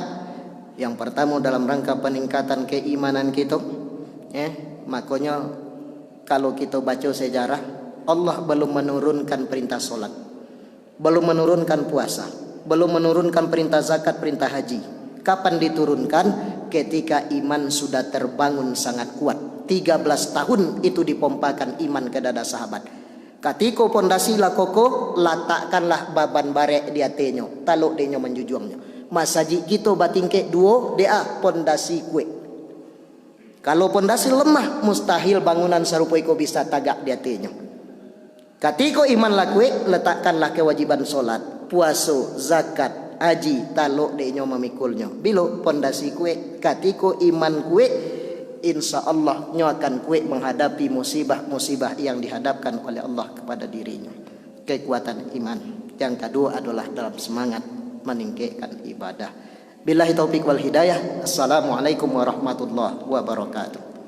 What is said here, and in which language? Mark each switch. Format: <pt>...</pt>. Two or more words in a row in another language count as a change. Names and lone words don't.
<id>Yang pertama dalam rangka peningkatan keimanan kita, makanya kalau kita baca sejarah, Allah belum menurunkan perintah solat, belum menurunkan puasa, belum menurunkan perintah zakat, perintah haji. Kapan diturunkan? Ketika iman sudah terbangun sangat kuat. 13 tahun itu dipompakan iman ke dada sahabat.</id> <min>Katiko pondasi la kokoh, letakkanlah baban barek di atenyo, taluk denyo menjujuangnya. Masaji kita batingke duo dia pondasi kue. Kalau pondasi lemah, mustahil bangunan serupa iko bisa tagak di atenyo. Katiko iman la kue, letakkanlah kewajiban solat, puaso, zakat, haji, taluk denyo memikulnya. Bilo pondasi kue, katiko iman kue,</min> <ar>إن شاء الله</ar> <min>nyo akan kue</min> <id>menghadapi musibah-musibah yang dihadapkan oleh Allah kepada dirinya. Kekuatan iman. Yang kedua adalah dalam semangat meninggikan ibadah.</id> <ar>بالله التوفيق والهداية. السلام عليكم ورحمة الله وبركاته.</ar>